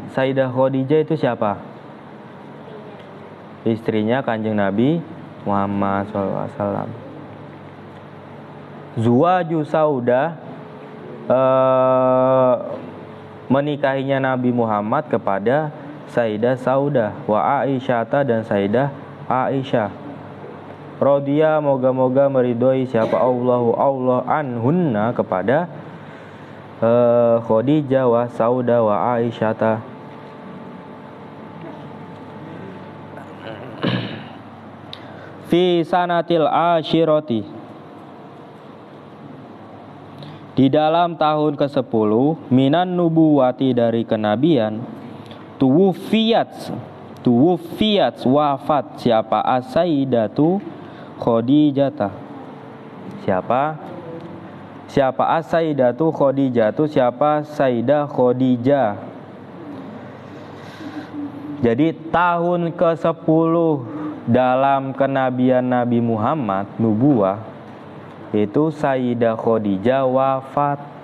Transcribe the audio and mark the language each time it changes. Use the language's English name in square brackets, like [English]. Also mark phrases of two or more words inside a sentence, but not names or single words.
[Indonesian] Sayyidah Khadijah itu siapa? Istrinya Kanjeng Nabi Muhammad SAW. Zuwaju Saudah, menikahinya Nabi Muhammad kepada Sayyidah Saudah, [Arabic] wa Aisyata, [Indonesian] dan Sayyidah Aisyah. Radhiya, moga-moga meridhoi siapa Allah anhunna kepada Khadijah [Arabic] wa Saudah wa Aisyata. Fi sanatil asyirati, [Indonesian] di dalam tahun ke-10, [Arabic] minan nubuwati, [Indonesian] dari kenabian, tuwufiyat wafat siapa as-sayyidatu Khadijah. Siapa as-sayyidatu Khadijah, siapa Sayyidah Khadijah. Jadi tahun ke-10 dalam kenabian Nabi Muhammad, nubuwah, itu Sayyidah Khadijah wafat.